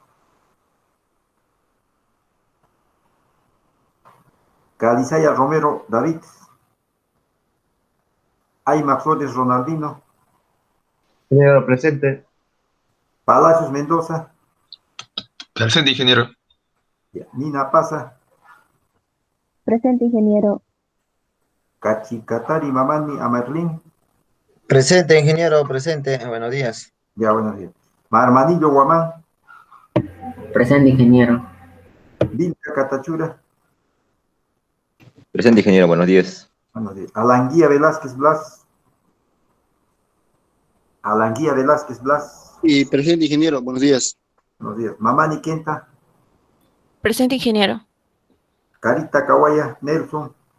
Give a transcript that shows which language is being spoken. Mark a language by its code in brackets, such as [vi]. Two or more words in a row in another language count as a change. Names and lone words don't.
[es] Calizaya Romero David. Aima Flores Ronaldino. Ingeniero, presente. Palacios Mendoza. Presente, ingeniero. Nina Paza. Presente, ingeniero. Cachicatari Mamani Amerlín. Presente, ingeniero, presente. Buenos días. Ya, buenos días. Marmanillo Guamán. Presente, ingeniero. Vilca Catachura. Presente, ingeniero, buenos días. Buenos días. Alanguía Velázquez Blas. Alanguía Velázquez Blas. Y presente, ingeniero, buenos días. Buenos días. Mamani Quenta. Presente, ingeniero. Carita Kawaya Nelson.